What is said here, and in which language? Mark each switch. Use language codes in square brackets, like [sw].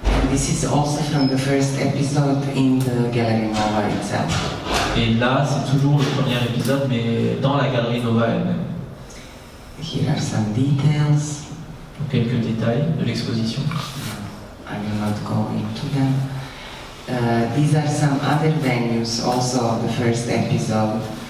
[en] This is also from the first episode in the Gallery Nova itself. [fr] Et là, c'est toujours le premier épisode, mais dans la Galerie Nova elle-même. [en] Here are some details. [fr] Donc, quelques détails de l'exposition. [en] I will not go into them. These are some other venues also of the first episode.